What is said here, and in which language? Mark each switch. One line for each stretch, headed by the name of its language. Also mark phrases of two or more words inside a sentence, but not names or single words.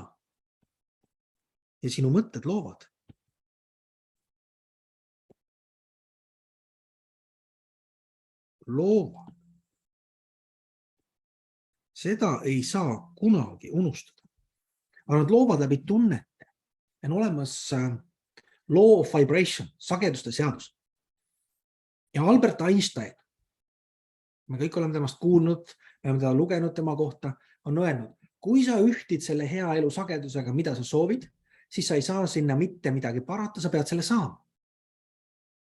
Estonian: Ja sinu mõtted loovad. Loovad. Seda ei saa kunagi unustada. Aga nad loovad läbi tunnete. On olemas
English: law of vibration,
Estonian: sageduste seadus. Ja Albert Einstein, me kõik oleme temast kuulnud, me oleme teda lugenud tema kohta, on öelnud, kui sa ühtid selle hea elu sagedusega, mida sa soovid, siis sa ei saa sinna mitte midagi parata, sa pead selle saama.